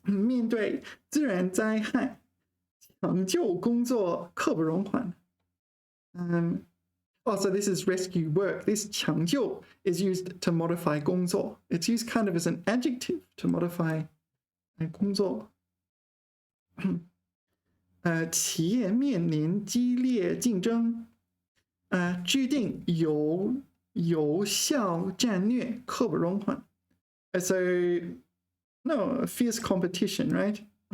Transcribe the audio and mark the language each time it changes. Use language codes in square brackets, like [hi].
[zh] 面对自然灾害，抢救工作刻不容缓. [en] So this is rescue work. This 抢救 is used to modify 工作. It's used kind of as an adjective to modify 工作. [zh] 企业面临激烈竞争，制定有效战略刻不容缓. [en] So no, fierce competition, right?